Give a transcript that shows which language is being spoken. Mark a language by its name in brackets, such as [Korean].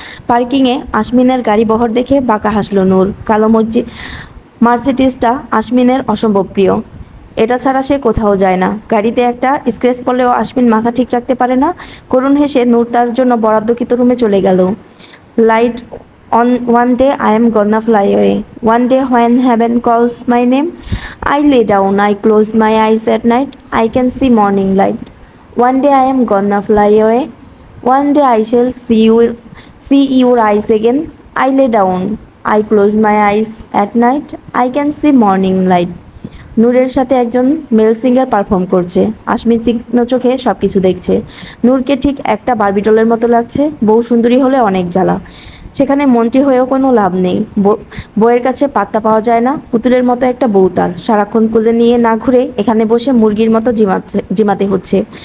[Bangla] পার্কিংয়ে আসমিনের গাড়ি বহর দেখে বাঁকা হাসলো নূর। কালো মার্সিডিজটা আসমিনের অসম্ভব প্রিয়। এটা ছাড়া সে কোথাও যায় না। গাড়িতে একটা স্ক্র্যাচ পড়লেও আসমিন মাথা ঠিক রাখতে পারে না। করুণ হেসে নূর তার জন্য বরাদ্দকৃত রুমে চলে গেল। Light [English] On one day I am gonna fly away. One day when heaven calls my name, I lay down, I close my eyes at night, I can see morning light. One day I am gonna fly away. One day I shall see your eyes again. I lay down, I close my eyes at night, I can see morning light. [Bangla] নূরের সাথে একজন mail singer perform করছে। আশমিন তীক্ষ্ণ চোখে সবকিছু দেখছে। নূরকে ঠিক একটা বারবিডলের মতো লাগছে। বউ সুন্দরী হলে অনেক জ্বালা, সেখানে মন্ত্রী হয়েও কোনো লাভ নেই। বউয়ের কাছে পাত্তা পাওয়া যায় না। পুতুলের মতো একটা বউ তার, সারাক্ষণ কোলে নিয়ে না ঘুরে এখানে বসে মুরগির মতো জিমাতে হচ্ছে।